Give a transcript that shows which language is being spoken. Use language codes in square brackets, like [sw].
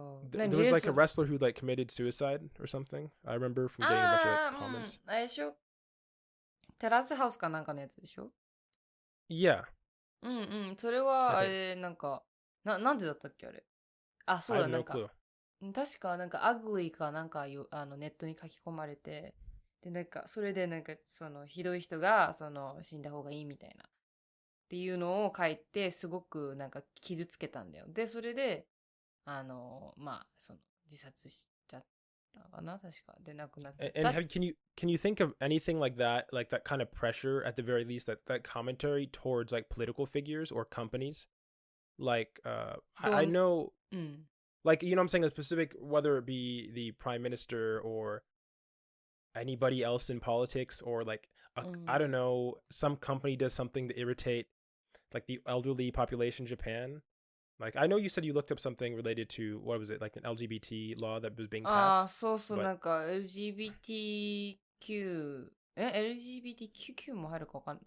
[en] There was like a wrestler who like committed suicide or something. I remember from getting a bunch of like, comments. [ja] あれでしょ？テラスハウスかなんかのやつでしょ？ [en] Yeah. [ja] それは、あれ、なんか、なんでだったっけあれ。あ、そうだ、なんか、確か、なんか、アグリーかなんかネットに書き込まれて、で、なんか、それで、なんか、ひどい人が、死んだ方がいいみたいな、っていうのを書いて、すごく、なんか、傷つけたんだよ。で、それで、自殺しちゃったかな、確か。で、亡くなっちゃった。 [en] And can you think of anything like that kind of pressure at the very least, that commentary towards like political figures or companies? Like I know like you know what I'm saying, a specific, whether it be the prime minister or anybody else in politics, or like I don't know, some company does something to irritate like the elderly population in Japan. Like, I know you said you looked up something related to, what was it, like an LGBT law that was being [ja] ああ、 [en] passed? [ja] そうそう、 [en] But [ja] なんか LGBTQ も入るかわかんない。